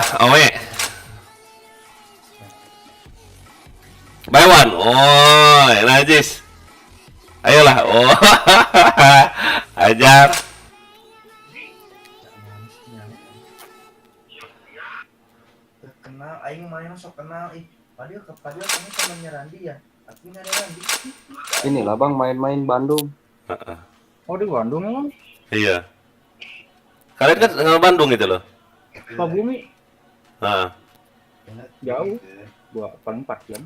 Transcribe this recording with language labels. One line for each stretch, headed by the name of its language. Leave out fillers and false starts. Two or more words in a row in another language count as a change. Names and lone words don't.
English: Awe. Buy one.
Indonesian: Oh, najis. Ayolah. Oh. Ajar.
Sundanese: Kenal, aing main sok kenal.
Indonesian: Padahal kamu temannya Randi ya. Aku nggak ada Randi. Inilah bang main-main Bandung. Heeh. Oh di Bandung emang? Iya. Kalian kan nggak Bandung gitu loh. Sukabumi Nah, jauh. Paling 4 jam.